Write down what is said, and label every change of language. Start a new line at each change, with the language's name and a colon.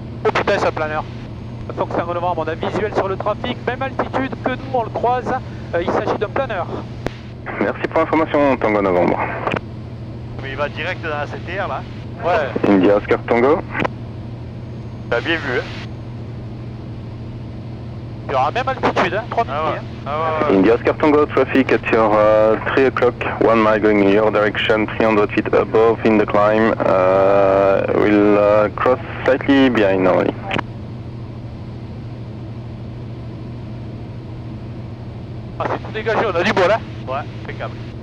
French: Oh putain, c'est un planeur. Fox Tango Novembre, on a visuel sur le trafic, même altitude que nous on le croise. Il s'agit d'un planeur. Merci pour l'information, Tango Novembre. Mais il va direct dans la CTR là. Ouais. India Oscar Tango. T'as bien vu, hein. Il y aura même altitude, hein, 3000 pieds. Ouais. Hein. Ah ouais.
English: India Oscar Tango, traffic at your 3 o'clock, 1 mile going in your direction, 300 feet above in the climb. We'll cross slightly behind normally.
French: Ah, c'est tout dégagé, on a du bol, hein. Ouais, impeccable.